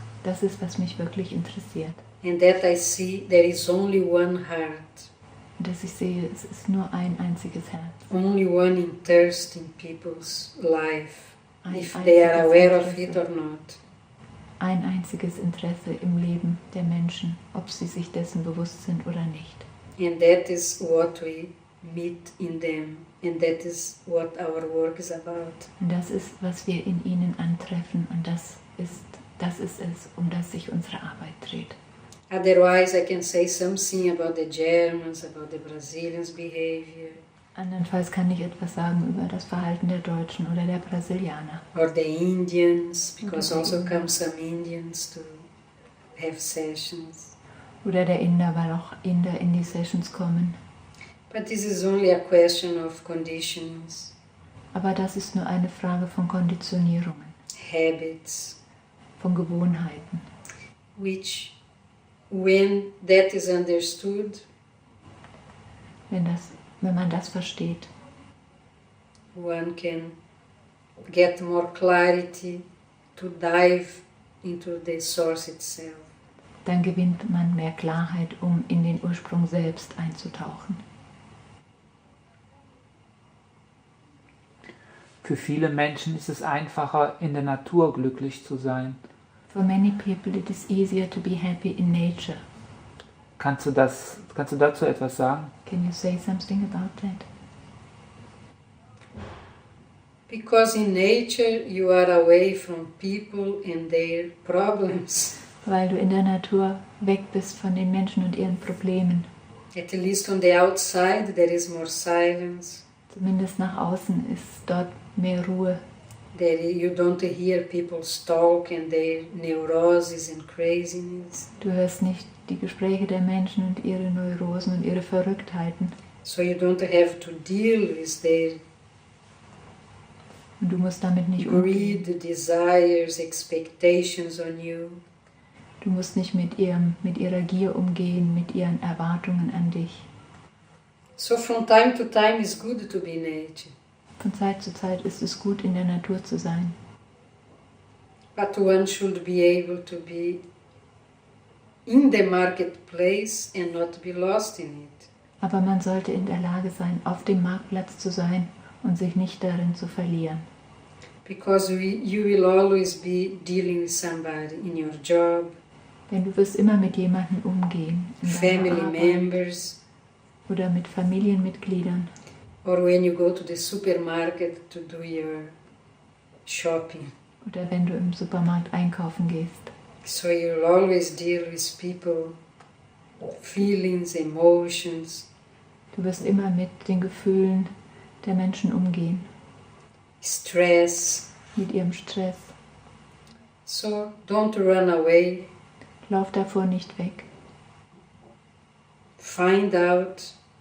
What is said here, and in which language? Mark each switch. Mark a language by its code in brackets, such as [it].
[de] Das ist, was mich wirklich interessiert. [en] And that I see there is only one heart, [de] Und dass ich sehe, es ist nur ein einziges Herz. [en] only one interest in people's life, [de] Ein [en] if they are [de] einziges [en] aware of it [de] Interesse. [en] or not. [de] Ein einziges Interesse im Leben der Menschen, ob sie sich dessen bewusst sind oder nicht. [en] And that is what we meet in them, and that is what our work is about. [de] Und das ist, was wir in ihnen antreffen, und das ist es, um das sich unsere Arbeit dreht. [en] Otherwise, I can say something about the Germans, about the Brazilians' behavior, [de] Andernfalls kann ich etwas sagen über das Verhalten der Deutschen oder der Brasilianer. [en] or the Indians, because Okay. also come some Indians to have sessions. [de] Oder der Inder, weil auch Inder in die Sessions kommen. [en] But this is only a question of conditions, [de] Aber das ist nur eine Frage von Konditionierungen, [en] habits, [de] von Gewohnheiten. [en] which, when that is understood, [de] Wenn man das versteht, [en] one can get more clarity to dive into the source itself. [de] dann gewinnt man mehr Klarheit, um in den Ursprung selbst einzutauchen. Für viele Menschen ist es einfacher, in der Natur glücklich zu sein. [en] For many people it is easier to be happy in nature. [de] Kannst du dazu etwas sagen? [en] Can you say something about that? Because in nature you are away from people and their problems. [de] Weil du in der Natur weg bist von den Menschen und ihren Problemen. [en] At least on the outside there is more silence. [de] Zumindest nach außen ist dort mehr Ruhe. [en] There you don't hear people's talk and their neuroses and craziness. [de] Du hörst nicht die Gespräche der Menschen und ihre Neurosen und ihre Verrücktheiten. [en] So you don't have to deal with their [de] Und du musst damit nicht umgehen. [en] greed, desires, expectations on you. [de] Du musst nicht mit ihrer Gier umgehen, mit ihren Erwartungen an dich. [en] So from time to time it's good to be in nature. [de] Von Zeit zu Zeit ist es gut, in der Natur zu sein. [en] But one should be able to be in the marketplace and not be lost in it. [de] Aber man sollte in der Lage sein, auf dem Marktplatz zu sein und sich nicht darin zu verlieren. [en] Because you will always be dealing with somebody in your job, [de] Denn du wirst immer mit jemandem umgehen, in [en] family [de] deiner Arbeit [en] members, [de] oder mit Familienmitgliedern [en] or when you go to the supermarket to do your shopping. [de] oder wenn du im Supermarkt einkaufen gehst. [en] So you'll always deal with people, feelings, emotions, [de] Du wirst immer mit den Gefühlen der Menschen umgehen, [en] stress. [de] mit ihrem Stress. [en] So don't run away. [de] Lauf davor nicht weg. [en] Find out